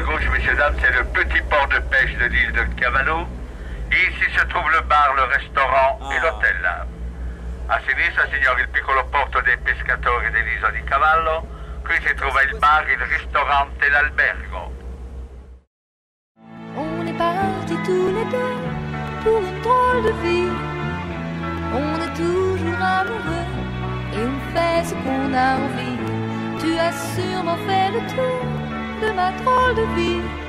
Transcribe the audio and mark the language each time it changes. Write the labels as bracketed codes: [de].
[fr] messieurs, dames, c'est le petit port de pêche de l'île de Cavallo. Et ici se trouve le bar, le restaurant e l'hotel. [it] A sinistra, signori, il piccolo porto dei pescatori dell'isola di Cavallo. Qui si trova il bar, il ristorante e l'albergo. [fr] On est partis tous les deux pour une drôle de vie. On est toujours amoureux et on fait ce qu'on a envie. Tu as sûrement fait le tour de ma drôle de vie.